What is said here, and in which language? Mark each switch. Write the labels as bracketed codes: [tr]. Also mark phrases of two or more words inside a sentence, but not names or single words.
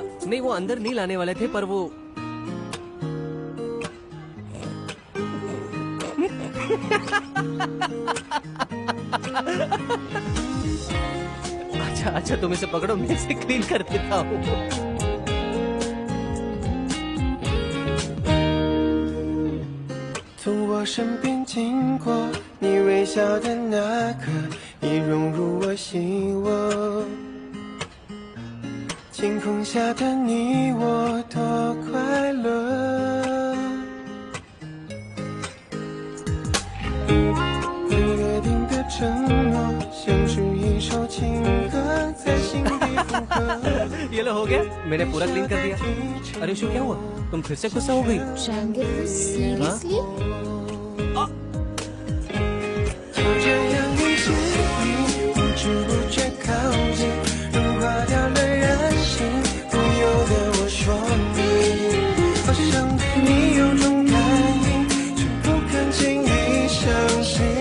[hi] नहीं, वो अंदर नहीं लाने वाले थे, पर वो अच्छा अच्छा, तुम इसे पकड़ो, मैं इसे क्लीन कर देता हूँ। [zh] 从我身边经过，你微笑的那刻，已融入我心窝。晴空下的你我多快乐。约定的承诺，像是一首情歌，在心底附和。 [hi] ये लो, हो गया, मैंने पूरा क्लीन कर दिया। अरे शू, क्या हुआ? तुम फिर से गुस्सा हो गई? शंगरली, सीरियसली? [zh] 就这样一直你不知不觉靠近，融化掉了人性，不由得我说你，好像对你有种感应，却不肯轻易相信。